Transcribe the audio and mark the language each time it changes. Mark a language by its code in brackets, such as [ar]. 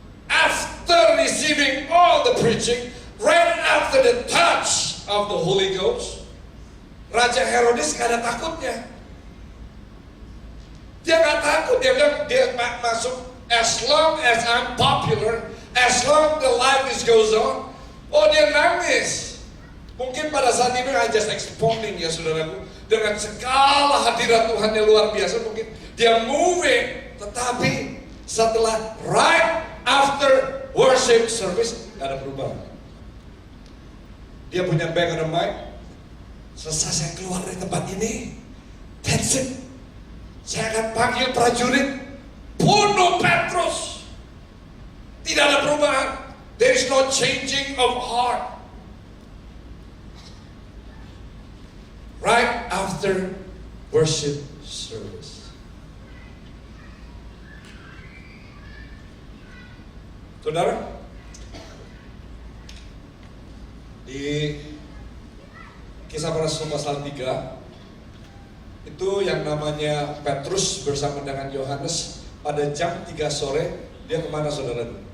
[en] After receiving all the preaching, right after the touch of the Holy Ghost, [id] Raja Herodes gak ada takutnya. Dia gak takut, dia bilang dia masuk, [en] as long as I'm popular, as long the life goes on. [id] Oh, dia nangis. Mungkin pada saat itu [en] I just expounding [id] ya saudaraku, dengan segala hadirat Tuhan yang luar biasa, mungkin dia moving, tetapi setelah [en] right after worship service [id] gak ada perubahan. Dia punya [en] back of the mind, [id] selesai saya keluar dari tempat ini, [en] that's it. [id] Saya akan panggil prajurit, bunuh Petrus. Tidak ada perubahan. [en] There is no changing of heart. Right after worship service. [id] Saudara, di Kisah Para Rasul pasal 3 itu yang namanya Petrus bersama dengan Yohanes pada jam 3 sore, dia kemana saudara?